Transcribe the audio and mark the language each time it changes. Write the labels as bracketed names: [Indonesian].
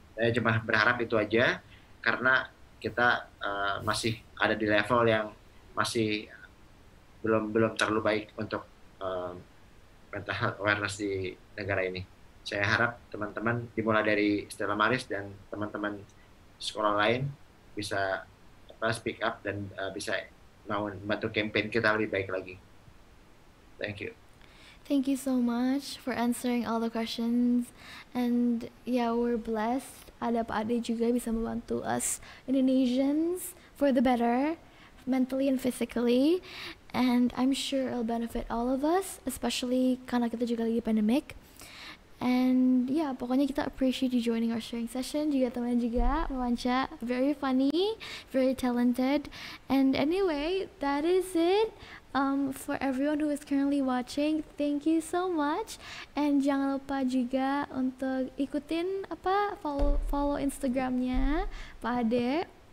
[Indonesian] Saya cuma berharap itu aja, karena kita masih ada di level yang masih belum terlalu baik untuk mental health awareness di negara ini. Saya harap teman-teman dimulai dari Stella Maris dan teman-teman sekolah lain bisa [English] speak up [Indonesian] dan bisa mau membantu campaign kita lebih baik lagi. [English] Thank you. Thank you so much for answering all the questions, and yeah, we're blessed. [Indonesian] Ada Pak Ade juga bisa membantu [English] us Indonesians for the better, mentally and physically, and I'm sure it'll benefit all of us, especially [Indonesian] karena kita juga lagi [English] pandemic. And yeah, [Indonesian] pokoknya kita [English] appreciate you joining our sharing session. [Indonesian] Juga teman juga, [English] Panca, very funny, very talented. And anyway, that is it. For everyone who is currently watching, thank you so much. [Indonesian] And jangan lupa juga untuk ikutin follow Instagramnya Pak Ade.